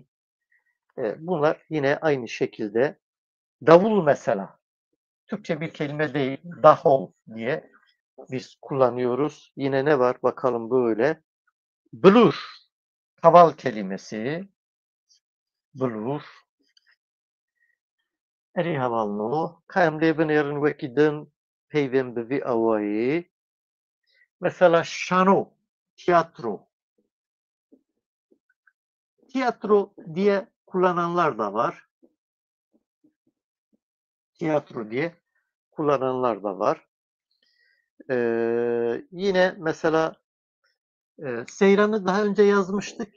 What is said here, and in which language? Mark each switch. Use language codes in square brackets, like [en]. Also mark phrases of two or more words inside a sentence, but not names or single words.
[tr] Bunlar yine aynı şekilde. Davul mesela. Türkçe bir kelime değil, dahol diye biz kullanıyoruz. Yine ne var bakalım böyle. Blur, kaval kelimesi. Blur. [ku] Erê hevalno, ka em lê binêrin wekî din peyvên bi vî awayî. [tr] Mesela şano, tiyatro. Tiyatro diye kullananlar da var. Tiyatro diye kullananlar da var. Yine mesela seyranı daha önce yazmıştık.